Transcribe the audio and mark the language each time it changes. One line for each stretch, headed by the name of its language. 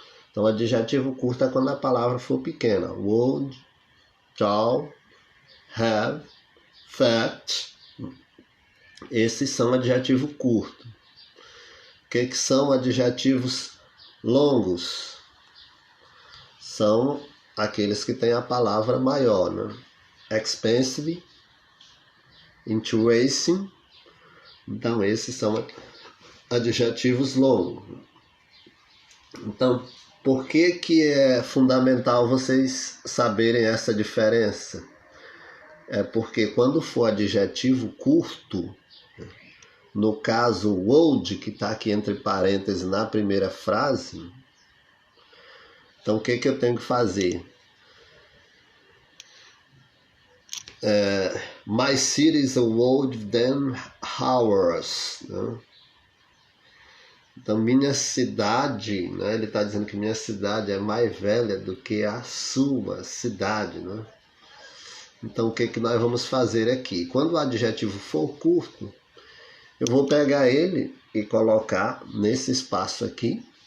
Portuguese: Então, o adjetivo curto é quando a palavra for pequena. Would, tall, have, fat. Esses são adjetivos curtos. O que são adjetivos longos? São aqueles que têm a palavra maior, né?
English: Expensive, interesting.
Portuguese: Então, esses são adjetivos longos. Então, por que é fundamental vocês saberem essa diferença? É porque quando for adjetivo curto, no caso would, que está aqui entre parênteses na primeira frase, então o que eu tenho que fazer?
English: My city is older than ours, né?
Portuguese: Então, minha cidade, né? Ele está dizendo que minha cidade é mais velha do que a sua cidade, né? Então, o que nós vamos fazer aqui? Quando o adjetivo for curto, eu vou pegar ele e colocar nesse espaço aqui.